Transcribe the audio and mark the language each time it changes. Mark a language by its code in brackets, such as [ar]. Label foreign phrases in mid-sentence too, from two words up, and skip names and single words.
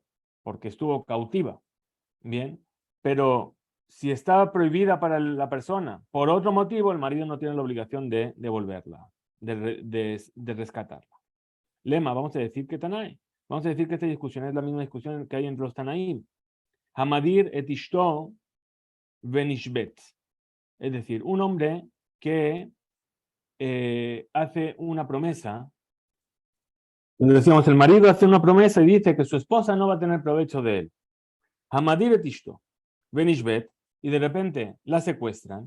[es] Porque estuvo cautiva. Bien, pero si está prohibida para la persona por otro motivo, el marido no tiene la obligación de devolverla, de rescatarla. Lema, vamos a decir que Tanay. Vamos a decir que esta discusión es la misma discusión que hay entre los Tanaim. [he] המדיר את אשתו ונשבית. [es] Es decir, un hombre que hace una promesa. Decíamos, el marido hace una promesa y dice que su esposa no va a tener provecho de él. [he] המדיר את אשתו ונשבית. [es] Y de repente la secuestran.